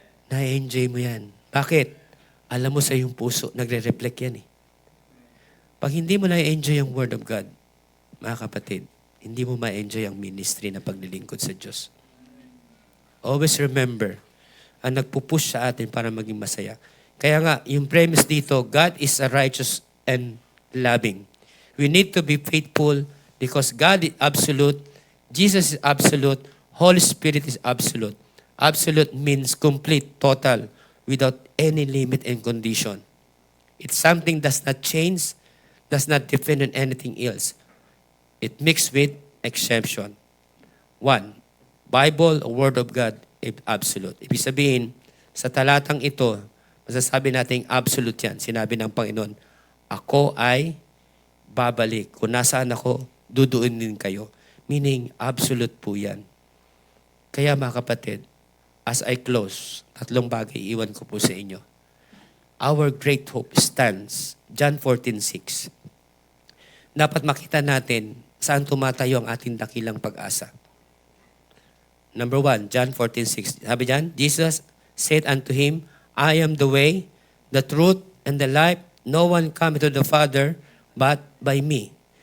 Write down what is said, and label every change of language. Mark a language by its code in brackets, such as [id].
[tl] Na-enjoy mo yan. Bakit? Alam mo sa iyong puso, nagre-reflect yan eh. Pag hindi mo na-enjoy ang Word of God, mga kapatid, hindi mo ma-enjoy ang ministry na paglilingkod sa Diyos. [en] Always remember, [tl] ang nagpupush sa atin para maging masaya. Kaya nga, yung premise dito, [en] God is a righteous and loving. We need to be faithful because God is absolute, Jesus is absolute, Holy Spirit is absolute. Absolute means complete, total, without any limit and condition. It's something does not change, does not depend on anything else. It mixed with exception. 1. Bible, a Word of God, absolute. [tl] Ibig sabihin, sa talatang ito, masasabi natin absolute yan. Sinabi ng Panginoon, ako ay babalik. Kung nasaan ako, duduin din kayo. Meaning, absolute po yan. Kaya mga kapatid, [en] as I close, [tl] 3 bagay iwan ko po sa inyo. [en] our great hope stands. John 14:6. [tl] Dapat makita natin saan tumatayo ang ating dakilang pag-asa. [en] Number 1, John 14:6. [tl] Sabi diyan, [en] Jesus said unto him, I am the way, the truth, and the life. No one cometh to the Father but by me.